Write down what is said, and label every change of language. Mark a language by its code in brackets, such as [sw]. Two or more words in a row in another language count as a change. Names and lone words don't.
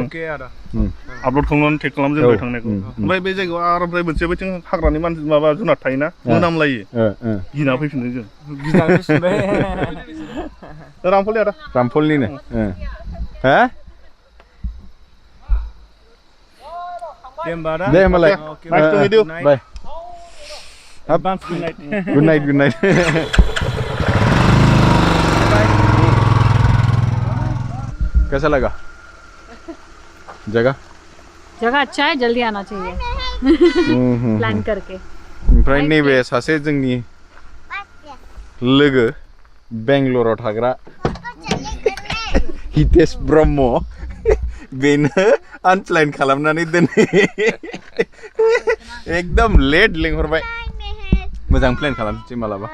[brx] आपल'ड खालामनानै टेग खालामजोबबाय थांनायखौ ओमफ्राय बे जायगायाव आरो ओमफ्राय मोनसे बैथिं हाग्रानि माबा जुनार थायोना मोनामलायो गिना फैफिनो जों रामफलनि आदा रामफलनिनो हा दे होमबालाय [en] nice to meet you bye good night [hi] कैसा लगा जगह अच्छा है जल्दी आना चाहिए प्लान करके [brx] ओमफ्राय नैबे सासे जोंनि लोगो बेंगलराव थाग्रा हितेश ब्रह्म बेनो आनप्लान खालामनानै दोनै एकदम लेट लिंहरबाय मोजां प्लेन खालामसै मालाबा